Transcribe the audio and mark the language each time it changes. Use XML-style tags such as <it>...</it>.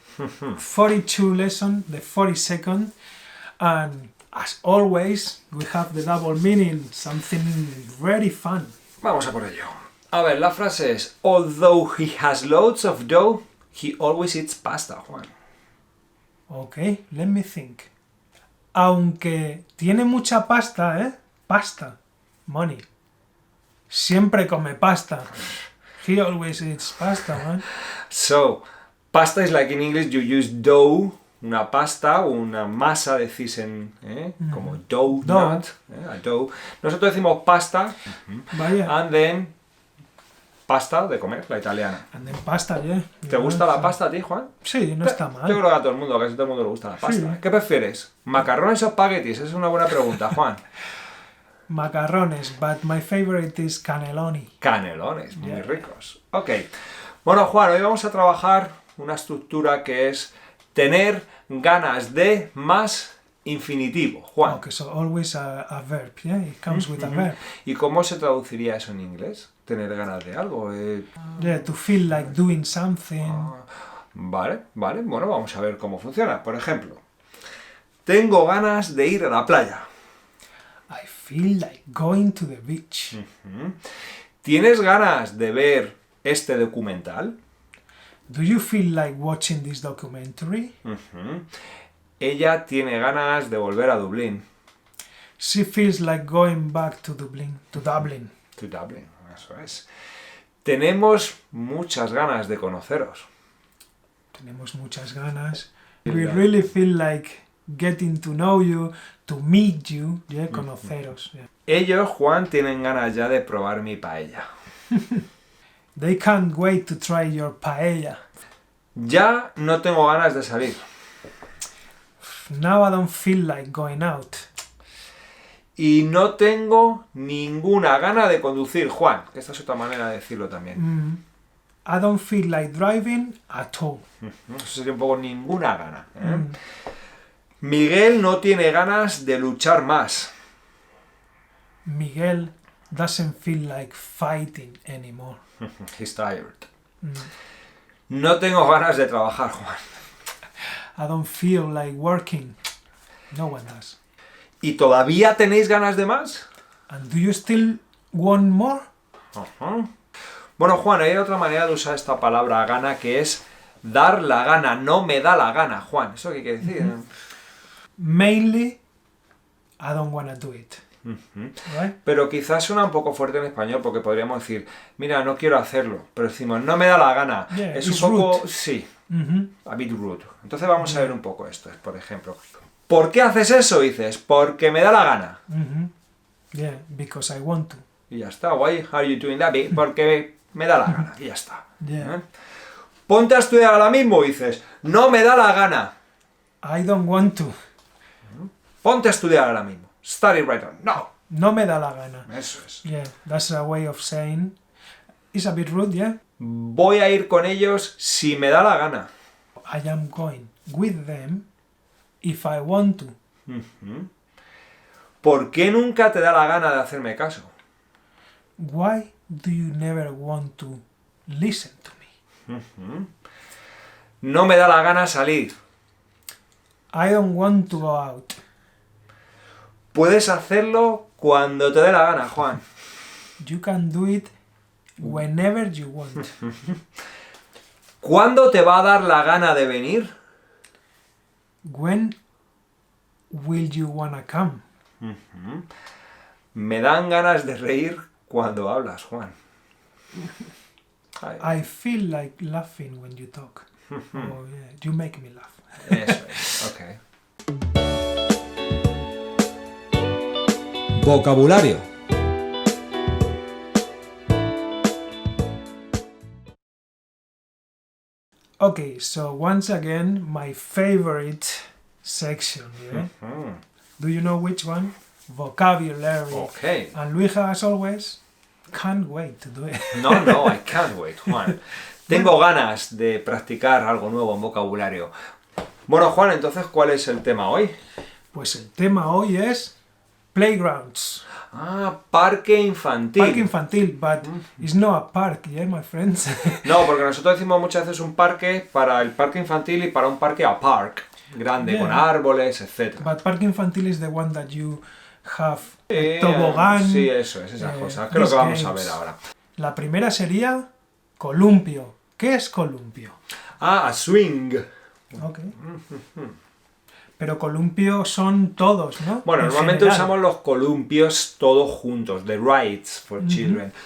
<en>42 lesson, the 42nd, and as always, we have the double meaning, something very fun.</en> <es>Vamos a por ello. A ver, la frase es:</es> <en>although he has loads of dough, he always eats pasta, Juan. Okay, let me think.</en> <es>Aunque tiene mucha pasta, Pasta. Money. Siempre come pasta.</es> <en>He always eats pasta, man. So, pasta is like in English you use dough,</en> <es>una pasta, una masa, decís como</es> <en>dough, not, a dough.</en> <es>Nosotros decimos pasta, Vaya.</es> <en>and then</en> <es>pasta de comer, la italiana.</es> <en>And then pasta, yeah.</en> <es>¿Te gusta la pasta a ti, Juan? Sí, no está mal. Yo creo que a todo el mundo, casi todo el mundo le gusta la pasta. Sí. ¿Qué prefieres? ¿Macarrones o espaguetis? Esa es una buena pregunta, Juan.</es> <en>Macarrones, but my favorite is cannelloni.</en> <es>Canelones, muy</es> <en>Yeah.</en> <es>ricos. Ok. Bueno, Juan, hoy vamos a trabajar una estructura que es tener ganas de más infinitivo. Juan.</es> <en>Okay, so always a verb, yeah? It comes with a verb.</en> <es>¿Y cómo se traduciría eso en inglés? Tener ganas de algo.</es> <en>Yeah, to feel like doing something.</en> <es>Vale. Bueno, vamos a ver cómo funciona. Por ejemplo, tengo ganas de ir a la playa.</es> <en>I feel like going to the beach.</en> <es>¿Tienes ganas de ver este documental?</es> <en>Do you feel like watching this documentary?</en> <es>Ella tiene ganas de volver a Dublín.</es> <en>She feels like going back to Dublin. To Dublin. To Dublin,</en> <es>eso es. Tenemos muchas ganas de conoceros. Tenemos muchas ganas.</es> <en>We really feel like getting to know you, to meet you, yeah, conoceros. Yeah.</en> <es>Ellos, Juan, tienen ganas ya de probar mi paella.</es> <en>They can't wait to try your paella.</en> <es>Ya no tengo ganas de salir.</es> <en>Now I don't feel like going out.</en> <es>Y no tengo ninguna gana de conducir, Juan. Que esta es otra manera de decirlo también.</es> <en>I don't feel like driving at all.</en> <es>Eso sería un poco ninguna gana. Miguel no tiene ganas de luchar más.</es> <en>Miguel doesn't feel like fighting anymore. He's tired.</en> <es>No tengo ganas de trabajar, Juan.</es> <en>I don't feel like working. No one does.</en> <es>¿Y todavía tenéis ganas de más?</es> <en>And do you still want more?</en> <es>Bueno, Juan, hay otra manera de usar esta palabra gana que es dar la gana. No me da la gana, Juan. ¿Eso qué quiere decir?</es> <en>Mainly, I don't want to do it. Right?</en> <es>Pero quizás suena un poco fuerte en español porque podríamos decir, mira, no quiero hacerlo, pero decimos, no me da la gana.</es> <en>Yeah,</en> <es>es un</es> <en>it's</en> <es>poco,</es> <en>rude. sí, a bit rude.</en> <es>Entonces vamos a ver un poco esto, por ejemplo. ¿Por qué haces eso? Dices, porque me da la gana.</es> <en>Yeah, because I want to.</en> <es>Y ya está.</es> <en>Why are you doing that?</en> <es>Porque me da la gana. Y ya está.</es> <en>Yeah.</en> <es>Ponte a estudiar ahora mismo, dices, no me da la gana.</es> <en>I don't want to.</en> <es>Ponte a estudiar ahora mismo.</es> <en>Study right on. No.</en> <es>No me da la gana. Eso es.</es> <en>Yeah, that's a way of saying. It's a bit rude, yeah?</en> <es>Voy a ir con ellos si me da la gana.</es> <en>I am going with them if I want to.</en> <es>¿Por qué nunca te da la gana de hacerme caso?</es> <en>Why do you never want to listen to me?</en> <es>No me da la gana salir.</es> <en>I don't want to go out.</en> <es>Puedes hacerlo cuando te dé la gana, Juan.</es> <en>You can do it whenever you want.</en> <es>¿Cuándo te va a dar la gana de venir?</es> <en>When will you wanna come?</en> <es>Me dan ganas de reír cuando hablas, Juan.</es> <en>I feel like laughing when you talk. Oh yeah, you make me laugh.</en> <es>Eso es, ok. Vocabulario.</es> <en>Okay, so once again, my favorite section, yeah? Do you know which one? Vocabulary. Okay. And Luija, as always, can't wait to do it. No, I can't wait, Juan.</en> <es>Tengo ganas de practicar algo nuevo en vocabulario. Bueno, Juan, entonces, ¿cuál es el tema hoy? Pues el tema hoy es playgrounds. Ah, parque infantil.</es> <en>Parque infantil, but it's not a park, yeah, my friends.</en> <es>No, porque nosotros decimos muchas veces un parque para el parque infantil y para un parque a park, grande,</es> <en>Yeah.</en> <es>con árboles, etc.</es> <en>But parque infantil is the one that you have tobogán.</en> <es>Sí, eso es, esas cosas, que es lo</es> <en>these</en> <es>que vamos a</es> <en>games.</en> <es>ver ahora. La primera sería columpio. ¿Qué es columpio? Ah, a swing. Ok. Pero columpio son todos, ¿no? Bueno, En normalmente general. usamos los columpios todos juntos,</es> <en>the rides for children.</en>